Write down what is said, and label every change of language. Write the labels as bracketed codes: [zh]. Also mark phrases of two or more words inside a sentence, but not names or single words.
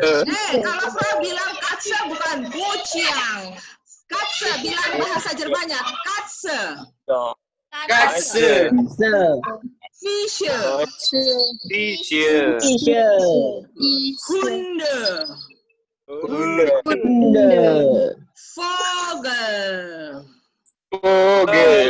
[id] Kalau Frau bilang Katze bukan Kucing. Katze bilang bahasa Jermannya Katze. [de] Katze. Fische, Fische. Hunde, Hunde. Vogel. Vogel.